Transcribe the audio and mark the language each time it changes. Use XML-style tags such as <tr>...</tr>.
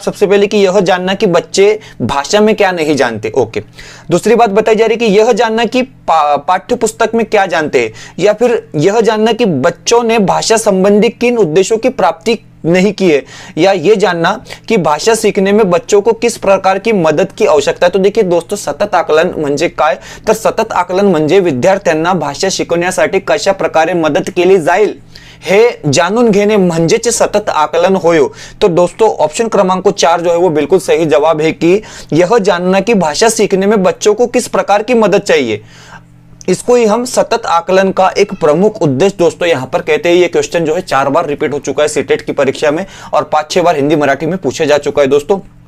<hi>सबसे पहले कि यह जानना कि बच्चे भाषा में क्या नहीं जानते, ओके। दूसरी बात बताई जा रही है कि यह जानना कि पाठ्य पुस्तक में क्या जानते हैं, या फिर यह जानना कि बच्चों ने भाषा संबंधी किन उद्देश्यों की प्राप्ति नहीं की है, या यह जानना कि भाषा सीखने में बच्चों को किस प्रकार की मदत की आवश्यकता है।</hi> <mr>तो देखिए दोस्तों सतत आकलन म्हणजे काय, तर सतत आकलन म्हणजे विद्यार्थ्यांना भाषा शिकवण्यासाठी कशा प्रकारे मदत केली जाईल हे जाणून घेणे म्हणजेच सतत आकलन होय।</mr> <hi>तो दोस्तों ऑप्शन क्रमांक 4 जो है वो बिल्कुल सही जवाब है कि यह जानना कि भाषा सीखने में बच्चों को किस प्रकार की मदद चाहिए, इसको ही हम सतत आकलन का एक प्रमुख उद्देश्य दोस्तों यहां पर कहते हैं। ये क्वेश्चन जो है 4 बार रिपीट हो चुका है सीटेट की परीक्षा में, और 5-6 बार हिंदी मराठी में पूछा जा चुका है दोस्तों।</hi>